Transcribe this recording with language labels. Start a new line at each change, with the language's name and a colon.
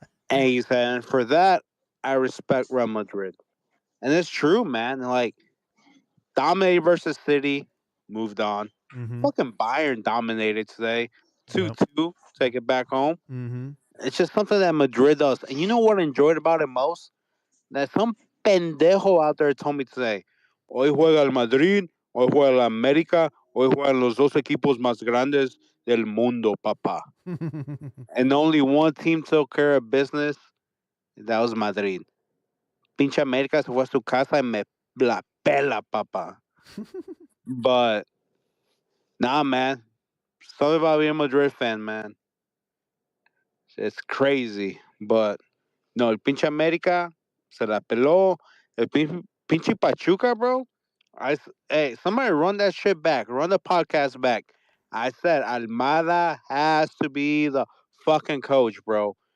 English: And he said, and for that, I respect Real Madrid. And it's true, man. Like, dominated versus City, moved on. Fucking Bayern dominated today. 2-2, take it back home. It's just something that Madrid does. And you know what I enjoyed about it most? That some pendejo out there told me today,
Spanish: hoy juega el Madrid, hoy juega el América, hoy juegan los dos equipos más grandes del mundo, papá.
English: And only one team took care of business. That was Madrid.
Spanish: Pinche América se fue a su casa y me la pela, papá.
English: But, nah, man. Something about being a Madrid fan, man. It's crazy.
Spanish: But, no, el pinche América se la peló. El pinche
English: Pachuca, bro. Hey, somebody run that shit back. Run the podcast back. I said Almada has to be the fucking coach, bro.